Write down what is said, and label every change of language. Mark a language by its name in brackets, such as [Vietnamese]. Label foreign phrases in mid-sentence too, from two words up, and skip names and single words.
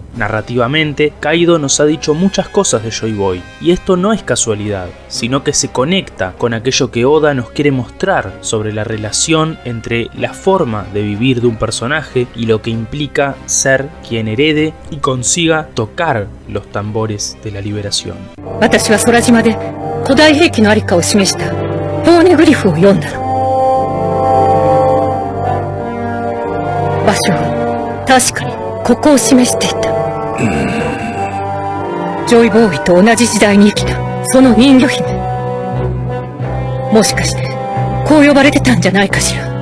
[Spanish] Narrativamente, Kaido nos ha dicho muchas cosas de Joy Boy, y esto no es casualidad, sino que se conecta con aquello que Oda nos quiere mostrar sobre la relación entre la forma de vivir de un personaje y lo que implica ser quien herede y consiga tocar los tambores de la liberación. [Japanese] 私は空島で古代兵器のありかを示したポーネグリフを読んだの。場所は確かにここを示していた。ジョイボーイと同じ時代に生きたその人魚姫、もしかしてこう呼ばれてたんじゃないかしら。